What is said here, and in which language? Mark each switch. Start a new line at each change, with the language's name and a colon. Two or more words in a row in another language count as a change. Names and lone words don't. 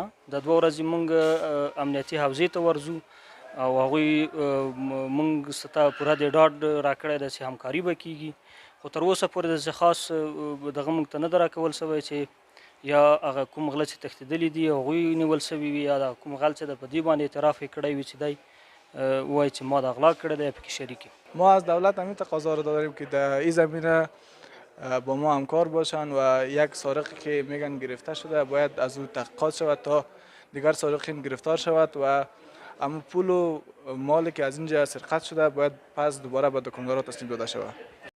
Pashto: د 2 ورځې موږ امنیتي حوزې ته ورځو او هغوی موږ ته پوره د ډاډ راکړی ده چې همکاري به کېږي، خو تر اوسه پورې داسې خاص دغه موږ ته نه ده راکول سوی چې یا هغه کوم غله چې تښتېدلي دي هغوی نیول سوي وي یا د کوم غل چې د په دې باندې اعتراف یې کړی وي چې دی وایي چې ما دا غلا کړې ده یا پکې شریک یم.
Persian: ما از دولت همین تقاضا رو داریم که در این زمینه با ما همکار باشن و یک سارقی که میگن گرفته شده باید از او تحقیقات شود تا دیگر سارقین گرفتار شود و اما پول و مالی که از اینجا سرقت شده باید پس دوباره به دکاندارا تسلیم داده شود.